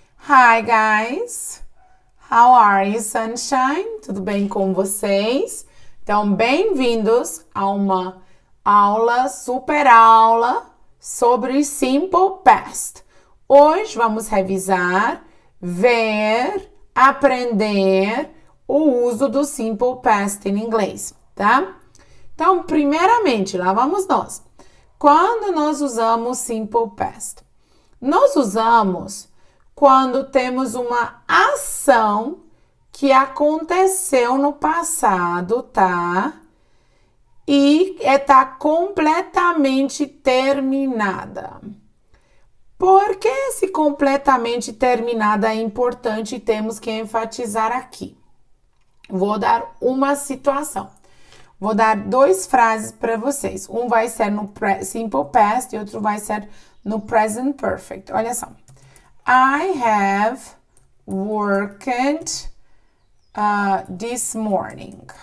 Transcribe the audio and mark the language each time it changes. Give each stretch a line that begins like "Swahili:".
English: Hi guys, how are you, sunshine?
Portuguese: Tudo bem com vocês? Então, bem-vindos a uma super aula sobre Simple Past. Hoje vamos revisar, ver, aprender o uso do Simple Past em inglês, tá? Então, primeiramente, lá vamos nós. Quando nós usamos Simple Past? Nós usamos quando temos uma ação que aconteceu no passado, tá? E está completamente terminada. Por que esse completamente terminada é importante e temos que enfatizar aqui? Vou dar uma situação. Vou dar duas frases para vocês. Um vai ser no Simple Past e outro vai ser no Present Perfect. Olha só.
English: I have worked this morning.